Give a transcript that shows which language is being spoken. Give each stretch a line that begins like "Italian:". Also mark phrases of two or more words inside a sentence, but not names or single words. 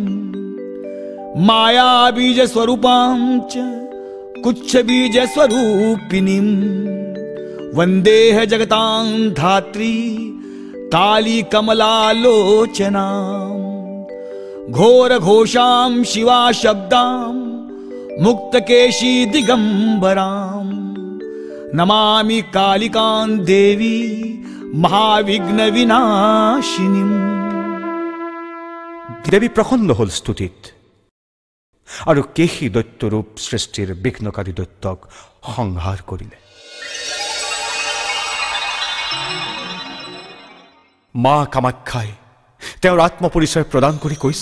Sanskrit: मायाबीजस्वरूपां च कुच्छबीजस्वरूपिणीं वन्देह जगतां धात्री कालीकमलालोचनां घोरघोषां शिवाशब्दां मुक्तकेशी दिगंबरां नमामि कालिकां देवी महाविघ्न विनाशिनीं।
Assamese: দেৱী প্ৰসন্ন হ'ল স্তুতিত আৰু কেশী দৈত্যৰূপ সৃষ্টিৰ বিঘ্নকাৰী দৈত্যক সংহাৰ কৰিলে। মা কামাখ্যাই তেওঁৰ আত্মপৰিচয় প্ৰদান কৰি কৈছে,